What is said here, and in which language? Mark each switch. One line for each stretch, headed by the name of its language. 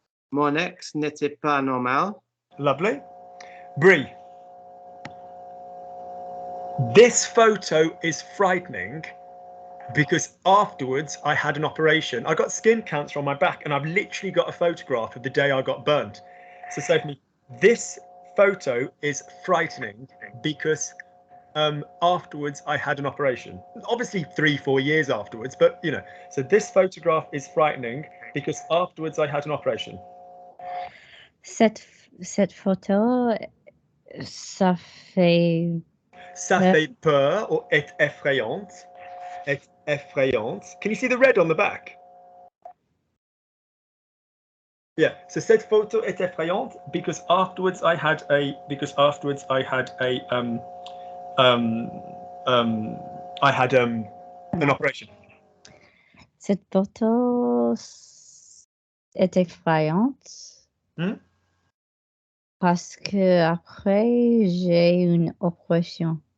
French: Mon ex n'était pas normal.
English: Lovely. Brie. This photo is frightening because afterwards I had an operation. I got skin cancer on my back and I've literally got a photograph of the day I got burnt. So Stephanie, this photo is frightening because afterwards I had an operation. Obviously 3-4 years afterwards, but you know, so this photograph is frightening because afterwards I had an operation.
French: Cette photo, ça fait peur or est effrayante. Est effrayante.
English: Can you see the red on the back? Yeah, so
French: cette photo est effrayante
English: because afterwards I had an operation.
French: Cette photo est effrayante parce que après j'ai une opération.